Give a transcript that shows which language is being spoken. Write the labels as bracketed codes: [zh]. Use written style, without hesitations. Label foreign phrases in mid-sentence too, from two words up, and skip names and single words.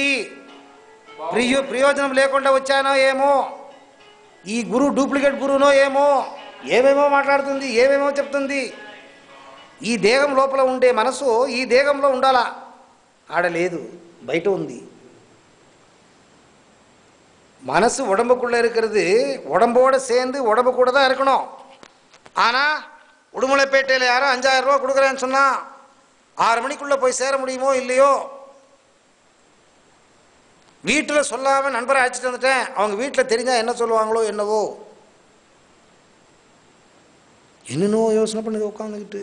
[te] ప్రయోజనం లేకుండా వచ్చానో ఏమో, ఈ గురువు డూప్లికేట్ గురువునో ఏమో, ఏమేమో మాట్లాడుతుంది, ఏమేమో చెప్తుంది. ఈ దేహం లోపల ఉండే మనసు ఈ దేహంలో ఉండాలా? ఆడలేదు, బయట ఉంది. [ta] மனசு உடம்புக்குள்ளே இருக்கிறது, உடம்போடு சேர்ந்து உடம்பு கூட தான் இருக்கணும். ஆனால் உடுமலைப்பேட்டையில் யாரும் 5000 ரூபா கொடுக்குறேன்னு சொன்னால் 6 மணிக்குள்ளே போய் சேர முடியுமோ இல்லையோ? வீட்டில் சொல்லாமல் நண்பரை அழைச்சிட்டு வந்துட்டேன், அவங்க வீட்டில் தெரிஞ்சால் என்ன சொல்லுவாங்களோ என்னவோ, என்னென்னோ யோசனை பண்ணி உட்காந்துக்கிட்டு.